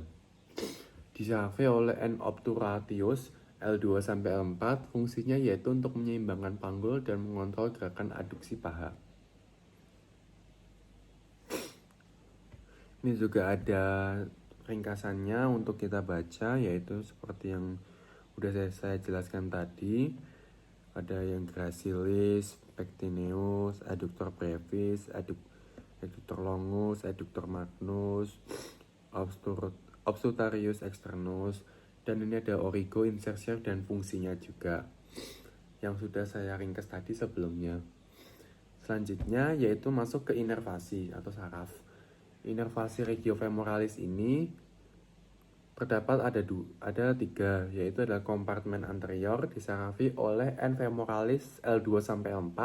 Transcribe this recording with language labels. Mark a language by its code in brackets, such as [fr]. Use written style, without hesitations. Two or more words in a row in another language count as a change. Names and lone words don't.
[id] Disurvey oleh N obturatius L2 sampai L4, fungsinya yaitu untuk menyeimbangkan panggul dan mengontrol gerakan aduksi paha. Ini juga ada ringkasannya untuk kita baca yaitu seperti yang udah saya jelaskan tadi. Ada yang gracilis, pectineus, adductor brevis, adductor longus, adductor magnus, obstutarius externus, dan ini ada origo insertion dan fungsinya juga. yang sudah saya ringkas tadi sebelumnya. Selanjutnya yaitu masuk ke inervasi atau saraf. Inervasi regiofemoralis ini terdapat ada tiga, yaitu adalah kompartemen anterior disarafi oleh N femoralis L2 sampai L4.